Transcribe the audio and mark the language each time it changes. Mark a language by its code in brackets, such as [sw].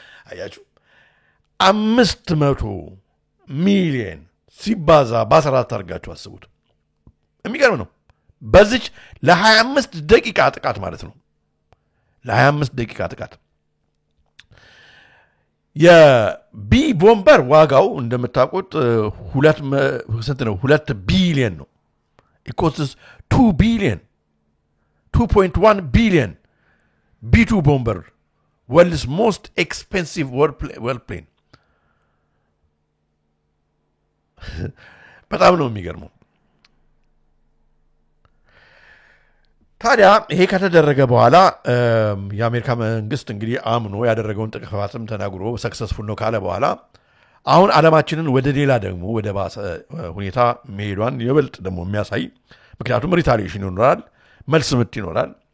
[am] አያችሁ 500 ሚሊዮን ሲባዛ በ14 አድርጋችሁ አስቡት። የሚገርም ነው። በዚች ለ25 ደቂቃ ጥቃት ማለት ነው። ለ25 ደቂቃ ጥቃት የቢ ቦምበር ዋጋው እንደምታውቁት 2 ቢሊዮን ነው። [en] it costs 2 billion 2.1 billion. B2 bomber, world's most expensive warplane. [am] በጣም ነው የሚገርመው። ታዲያ ይሄ ከተደረገ በኋላ የአሜሪካ መንግስት እንግዲህ አምኖ ያደረገውን ጥቃትም ተናግሮ ሰክሰስፉል ነው ካለ በኋላ አሁን ዓለማችንን ወደ ሌላ ደግሞ ወደ ባሰ ሁኔታ መሄዷን ይበልጥ ደግሞ የሚያሳይ ምክንያቱም ሪታሊዬሽን ይኖራል፣ መልስ ምት ይኖራል።